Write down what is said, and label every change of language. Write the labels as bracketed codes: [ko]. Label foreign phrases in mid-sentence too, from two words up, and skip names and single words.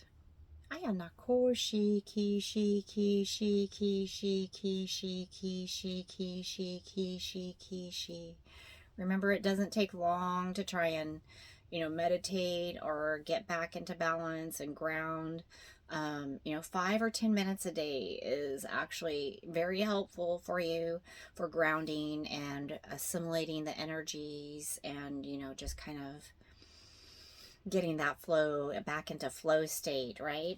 [en] Ayanako shiki shiki shiki shiki shiki shiki shiki shiki shi. Remember, it doesn't take long to try and, meditate or get back into balance and ground. 5 or 10 minutes a day is actually very helpful for you for grounding and assimilating the energies and, just kind of getting that flow back into flow state, right?